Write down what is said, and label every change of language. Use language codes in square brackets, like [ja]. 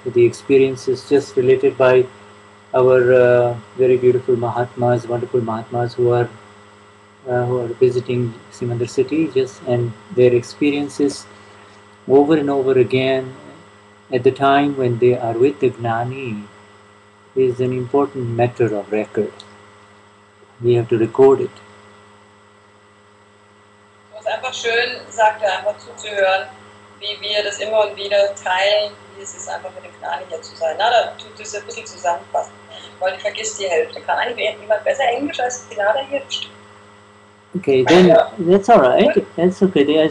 [en] The experience is just related by our very beautiful Mahatmas, wonderful Mahatmas who are visiting Simandla City, and their experiences over and over again at the time when they are with the Gnani is an important matter of record. We have to record it. [de] Es ist einfach schön, sagt er, einfach zuzuhören, wie wir das immer und wieder teilen, wie es ist, einfach mit dem Gnani hier zu sein. Na, da tut es ein bisschen zusammenfassen, weil ich vergisst die Hälfte. Kann eigentlich jemand besser Englisch als Gnade hier? [en] Okay, then that's all right. That's okay.